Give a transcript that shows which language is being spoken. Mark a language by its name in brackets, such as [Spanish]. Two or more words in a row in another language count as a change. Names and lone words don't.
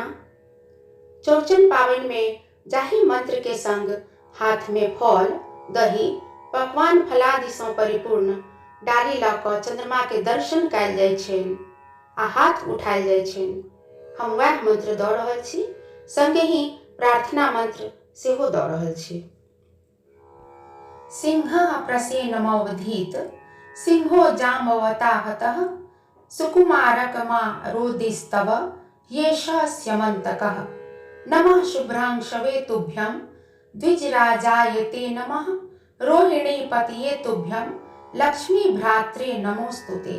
[Maithili] चौड़चन पाबनि में जाहि मंत्र के संग हाथ में फल दही पकवान फलादि सँ परिपूर्ण डाली लऽ कऽ चंद्रमा के दर्शन कयल जाइ छनि आ हाथ उठायल जाइ छनि, हम वह मंत्र दऽ रहल छी, संगे ही प्रार्थना मंत्र सेहो दऽ रहल छी। [Sanskrit] सिंहः प्रसेनमवधीत सिंहो जाम्बवताहतः सुकुमारकमा रोदिस्तव येषः स्यमन्तकः। नमः शुभ्रांशवे तुभ्यं द्विजराजाय ते नमः रोहिणी पतये तुभ्यं लक्ष्मी भ्रात्रे नमोस्तुते।